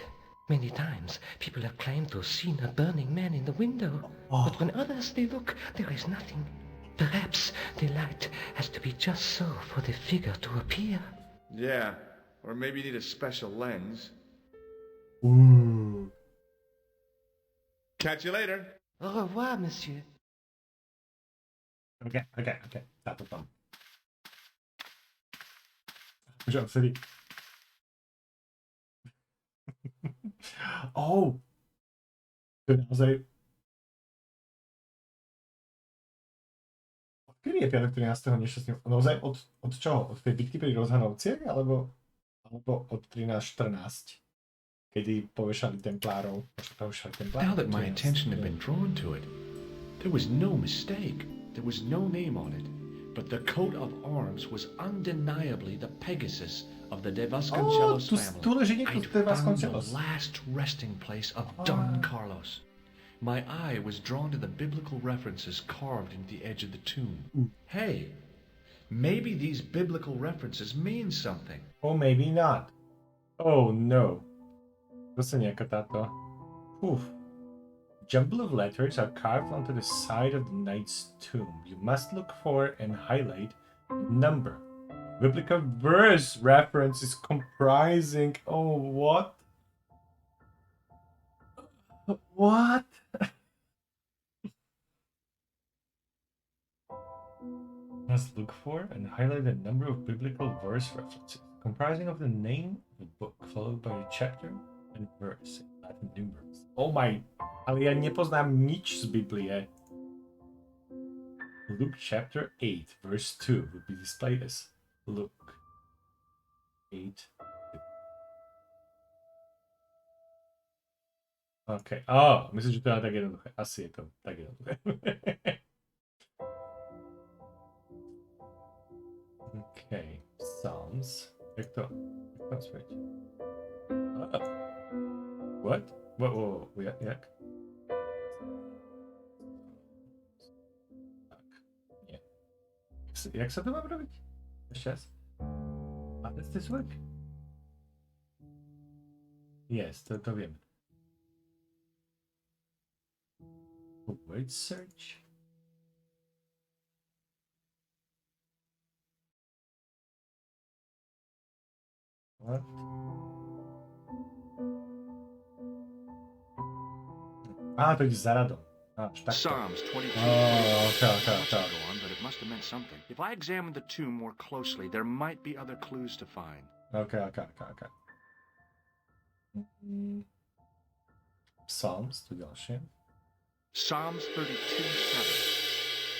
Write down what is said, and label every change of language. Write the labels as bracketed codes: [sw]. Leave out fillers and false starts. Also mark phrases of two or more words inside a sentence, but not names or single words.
[en] Many times, people have claimed to have seen a burning man in the window. But when others they look, there is nothing. Perhaps the light has to be just so for the figure to appear. Yeah, or maybe you need a special lens. Ooh. Catch you later. [fr] Au revoir, monsieur. [sk] Okay. Táto tam. Že vtedy... [en] Oh! [sk] To je naozaj... Odkedy je piatok 13. nešťastný? Naozaj od čoho? Od tej bitky pri rozhanovciach? Alebo od 13.14? Kedy povešali templárov? [en] Now that my attention had been drawn to it, there was no mistake. There was no name on it, but the coat of arms was undeniably the Pegasus of the De Vasconcelos family. [sk] Tu leží niekto [en] I'd [sk] z De [en] found the [sk] Vasconcelos. [en] last resting place of Don Carlos. My eye was drawn to the biblical references carved into the edge of the tomb. Hey, maybe these biblical references mean something. Or maybe not. Oh no. [sk] Zase nejaká táto... Uf. [en] Jumble of letters are carved onto the side of the knight's tomb. You must look for and highlight the number. Biblical verse reference is comprising... Oh, what? What? Must look for and highlight the number of biblical verse references, comprising of the name of the book, followed by a chapter and verse in Latin numerals. Oh my... [sk] Ale ja nepoznám nič z Biblie. [en] Luke chapter 8, verse 2 would be displayed as Luke 8. OK. [sk] Oh, myslím, že to je tak jednoduché. Asi je to tak jednoduché. [en] OK. [sk] Psalms. Jak to späť? [en] Oh. What? Whoa. [sk] Jak? Tak. Nie. Jak sa to mám robiť? Ešte raz. [en] How does this work? [sk] Yes, to viem. [en] Word search. What? [sk] To ide za radom. [en] Psalms 22. Okay. Go on, but it must have meant something. If I examined the tomb more closely, there might be other clues to find. [sk] Okay. Psalms, to ďalšie. [en] Psalms 32:7.